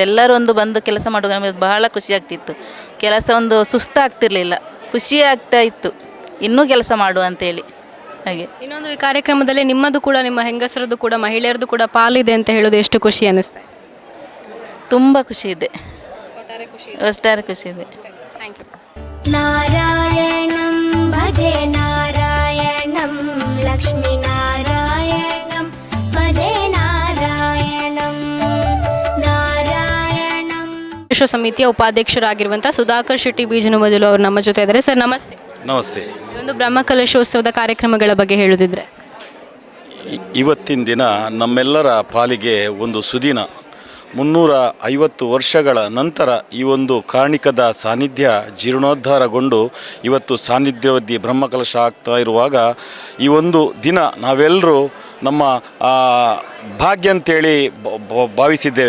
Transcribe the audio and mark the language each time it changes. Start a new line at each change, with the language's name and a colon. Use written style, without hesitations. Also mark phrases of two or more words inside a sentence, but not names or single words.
Kannada: ಎಲ್ಲರೂ ಒಂದು ಬಂದು ಕೆಲಸ ಮಾಡುವಾಗ ನಮಗೆ ಬಹಳ ಖುಷಿ ಆಗ್ತಿತ್ತು. ಕೆಲಸ ಒಂದು ಸುಸ್ತಾಗ್ತಿರ್ಲಿಲ್ಲ, ಖುಷಿ ಆಗ್ತಾ ಇತ್ತು ಇನ್ನೂ ಕೆಲಸ ಮಾಡುವ ಅಂತೇಳಿ. ಹಾಗೆ ಇನ್ನೊಂದು ಈ ಕಾರ್ಯಕ್ರಮದಲ್ಲಿ ನಿಮ್ಮದು ಕೂಡ, ನಿಮ್ಮ ಹೆಂಗಸರದ್ದು ಕೂಡ, ಮಹಿಳೆಯರದ್ದು ಕೂಡ ಪಾಲಿದೆ ಅಂತ ಹೇಳೋದು ಎಷ್ಟು ಖುಷಿ ಅನ್ನಿಸ್ತಾ? ತುಂಬ ಖುಷಿ ಇದೆ, ಒಟ್ಟಾರೆ ಖುಷಿ ಇದೆ.
English: thank you.
Sanskrit: ನಾರಾಯಣಂ ಭಜೆ ನಾರಾಯಣಂ ಲಕ್ಷ್ಮೀನಾರಾಯಣಂ ಭಜೆ ನಾರಾಯಣಂ ನಾರಾಯಣಂ.
Kannada: ವಿಶ್ವ ಸಮಿತಿಯ ಉಪಾಧ್ಯಕ್ಷರಾಗಿರುವಂಥ ಸುಧಾಕರ್ ಶೆಟ್ಟಿ ಬೀಜನಮಜಲು ಅವರು ನಮ್ಮ ಜೊತೆ ಇದ್ದಾರೆ. ಸರ್ ನಮಸ್ತೆ. ನಮಸ್ತೆ. ಒಂದು ಬ್ರಹ್ಮಕಲಶೋತ್ಸವದ ಕಾರ್ಯಕ್ರಮಗಳ ಬಗ್ಗೆ ಹೇಳುತ್ತಿದ್ರೆ? ಇವತ್ತಿನ ದಿನ ನಮ್ಮೆಲ್ಲರ ಪಾಲಿಗೆ ಒಂದು ಸುದಿನ. 350 ವರ್ಷಗಳ ನಂತರ ಈ ಒಂದು ಕಾರ್ಣಿಕದ ಸಾನ್ನಿಧ್ಯ ಜೀರ್ಣೋದ್ಧಾರಗೊಂಡು ಇವತ್ತು ಸಾನ್ನಿಧ್ಯವದ್ದಿ ಬ್ರಹ್ಮಕಲಶ ಆಗ್ತಾ ಇರುವಾಗ ಈ ಒಂದು ದಿನ ನಾವೆಲ್ಲರೂ ನಮ್ಮ ಭಾಗ್ಯ ಅಂತೇಳಿ ಭಾವಿಸಿದ್ದೇವೆ.